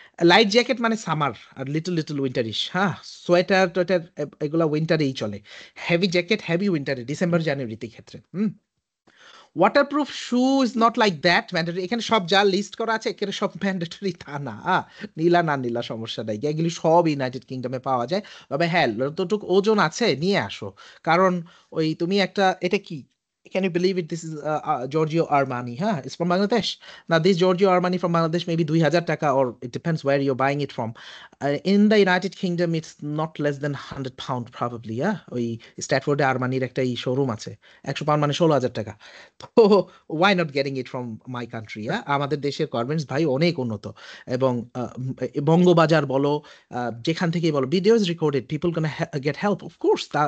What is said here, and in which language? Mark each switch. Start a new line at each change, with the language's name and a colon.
Bangla: Light jacket মানে summer, আর little little উইন্টারিশ, হ্যাঁ। Sweater টোয়েটার এগুলা উইন্টারেই চলে। হেভি জ্যাকেট হেভি উইন্টারে, ডিসেম্বর জানুয়ারিতে ক্ষেত্রে।
English: Waterproof shoe is not like that mandatory.
Bangla: এখানে সব যা লিস্ট করা আছে এখানে সব ম্যান্ডেটরি তা না। নীলা না নীলা সমস্যা নাই, এগুলি সব ইউনাইটেড কিংডমে পাওয়া যায়। তবে হ্যাঁ, যতটুকু ওজন আছে নিয়ে আসো। কারণ ওই তুমি একটা, এটা কি,
English: can you believe it, this is Giorgio Armani, huh? It's from Bangladesh. Now this Giorgio Armani from Bangladesh maybe 2000 taka, or it depends where you're buying it from. In the United Kingdom it's not less than 100 pound probably, yeah.
Bangla: ওই স্ট্যাটফোর্ডে আরমানির একটা showroom আছে, 100 pound মানে 16,000 টাকা। তো
English: Why not getting it from my country?
Bangla: আমাদের দেশের garments ভাই অনেক উন্নত। এবং বঙ্গবাজার বলো, যেখান থেকেই বলো,
English: Videos recorded, people can get help of course.